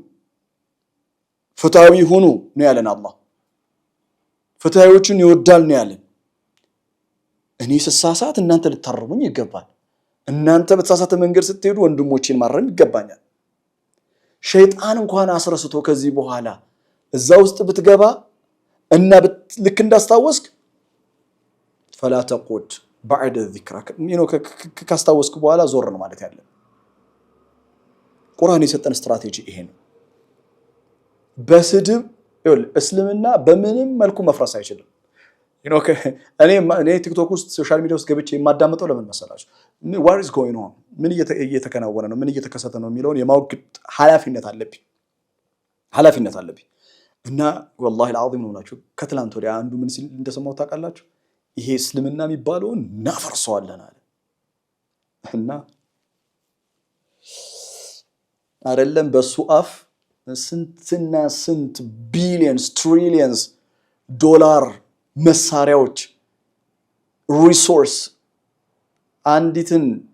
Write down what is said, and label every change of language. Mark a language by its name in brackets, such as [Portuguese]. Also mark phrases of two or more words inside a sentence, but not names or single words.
[Amharic] ፍትሃዊ ሁኑ ነው ያለን አላህ። ፍትሃዊዎችን ይወዳል ነው ያለን። እኔ ስሳሳት እናንተ ልታረሙኝ ይገባል። እናንተ በተሳሳተ መንገድ ስትሄዱ ወንድሞቼን ማረም ይገባኛል። ሸይጣን እንኳን አስረስቶ ከዚህ በኋላ እዛ ውስጥ ብትገባ እና ልክ እንዳስታወስክ [Arabic] فلا تقعد بعد الذكرى [Amharic] ካስታወስክ በኋላ ዞር ነው ማለት ያለ። ቁርአን የሰጠን ስትራቴጂ ይሄ ነው። በስድብ እስልምና በምንም መልኩ መፍረስ አይችልም። እኔ ቲክቶክ ውስጥ [English] social media [Amharic] ውስጥ ገብቼ የማዳመጠው ለምን መሰላችሁ? [English] what is going on [Amharic] ምን እየተከናወነ ነው ምን እየተከሰተ ነው የሚለውን የማወቅ ኃላፊነት አለብኝ። እና [Arabic] والله العظيم [Amharic] ነው ናችሁ ከትላንት ወዲያ አንዱ ምን ሲል እንደሰማው ታውቃላችሁ? ይሄ እስልምና የሚባለውን እናፈርሰዋለን አለ። እና አይደለም በሱ አፍ ስንትና ስንት [English] billions trillions [Amharic] ዶላር መሳሪያዎች ሪሶርስ አንዲትን